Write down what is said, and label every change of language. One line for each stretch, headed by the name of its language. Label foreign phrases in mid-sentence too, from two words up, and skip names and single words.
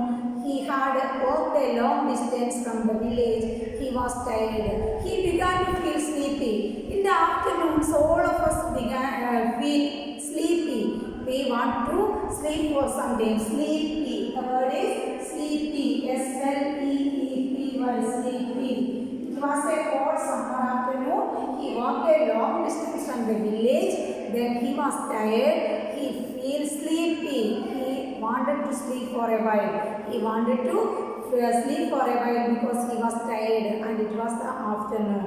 English: He had walked a long distance from the village. He was tired. He began to feel sleepy. In the afternoons, all of us began feel sleepy. We want to sleep for some time. Sleepy. The word is sleepy. S-L-E-E-P-Y. Sleepy. It was a hot summer afternoon. He walked a long distance from the village. Then he was tired. He feels sleepy. He wanted to sleep for a while. He wanted to sleep for a while because he was tired and it was the afternoon.